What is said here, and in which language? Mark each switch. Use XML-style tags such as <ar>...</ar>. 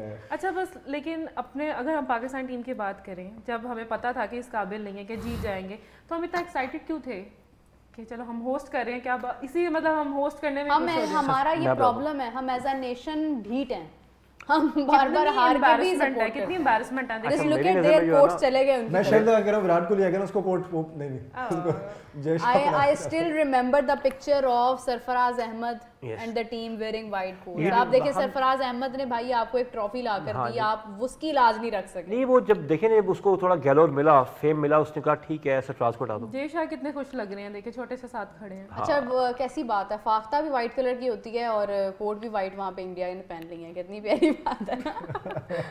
<ur>اچھا بس لیکن اپنے اگر ہم پاکستان ٹیم کی بات کریں, جب ہمیں پتا تھا کہ اس قابل نہیں ہے کہ جیت جائیں گے, تو ہم اتنا ایکسائٹیڈ کیوں تھے کہ چلو ہم ہوسٹ کر رہے ہیں, کیا اسی مطلب ہم ہوسٹ کرنے میں ہمارا یہ پرابلم ہے, ہم ایز اے نیشن ڈھیٹ ہیں, ہم بار بار ہار کے بھی سپورٹ ہے. کتنی امبیرسمنٹ ہے. جس لوک ایٹ دیئر کوٹس چلے گئے ان میں شاید کہہ رہا ہوں وراٹ کوہلی اگر اس کو کوٹ نہیں</ur> <en>I still remember the picture of Sarfaraz Ahmed and the team wearing white coats.</en> <ur>آپ دیکھیں سرفراز احمد نے بھائی آپ کو ایک ٹرافی لا کر دی, آپ اس کی لاج نہیں رکھ سکے. نہیں وہ جب دیکھیں جب اس کو تھوڑا گیلور ملا, فیم ملا, اس نے کہا ٹھیک ہے سرفراز کو ہٹا دو. جے شاہ کتنے خوش لگ رہے ہیں, دیکھیں چھوٹے سے ساتھ کھڑے ہیں. اچھا کیسی بات ہے, فاختہ بھی وائٹ کلر کی ہوتی ہے اور کوٹ بھی وائٹ وہاں پہ انڈیا نے پہن لی ہے, کتنی پیاری بات ہے.</ur>